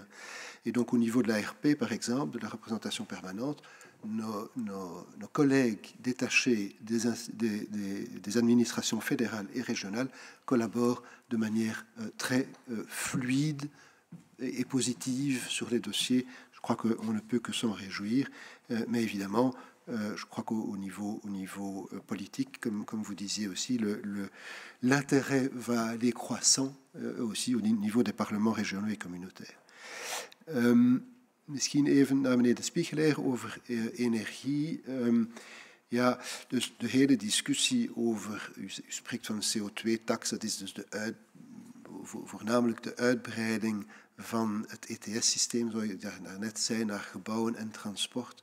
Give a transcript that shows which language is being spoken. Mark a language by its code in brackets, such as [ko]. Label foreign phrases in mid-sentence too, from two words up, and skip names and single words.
[fr] Et donc au niveau de l'ARP, par exemple, de la représentation permanente, nos collègues détachés des administrations fédérales et régionales collaborent de manière très fluide et positive sur les dossiers. Je crois qu'on ne peut que s'en réjouir, mais évidemment, je crois qu'au niveau politique, comme vous disiez aussi, l'intérêt va aller croissant aussi au niveau des parlements régionaux et communautaires. [nl] Misschien even naar meneer de Spiegelaar over energie. Ja, dus de hele discussie over, u spreekt van CO2-tax, dat is dus voornamelijk de uitbreiding van het ETS-systeem, zoals je daarnet zei, naar gebouwen en transport.